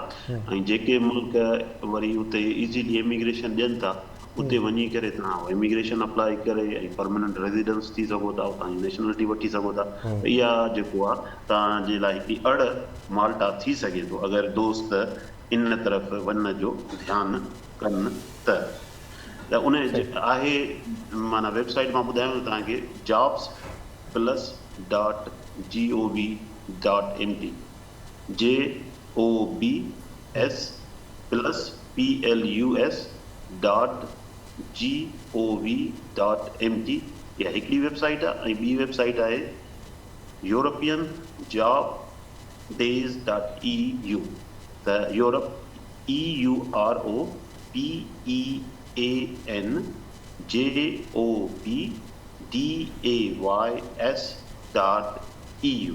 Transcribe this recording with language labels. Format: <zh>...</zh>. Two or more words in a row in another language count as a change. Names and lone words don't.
<sd>ऐं जेके मुल्क वरी उते इज़ीली इमिग्रेशन ॾियनि था, उते वञी करे तव्हां इमिग्रेशन अप्लाई करे ऐं</sd> <en>permanent residence</en> <sd>थी सघो था, उतां जी नेशनलिटी वठी सघो था। इहा जेको आहे तव्हांजे लाइ हिकिड़ी माल्टा थी सघे थो, अगरि दोस्त इन तरफ़ वञण जो ध्यानु कनि त उन आहे। माना वेबसाइट मां ॿुधायांव तव्हांखे, jobs+.gov.mt, jobs+.gov.mt, इहा हिकिड़ी वेबसाइट आहे। ऐं ॿी वेबसाइट आहे europeanjobdays.eu, त यूरोप EUROPEANJOBDAYS.EU।</sd>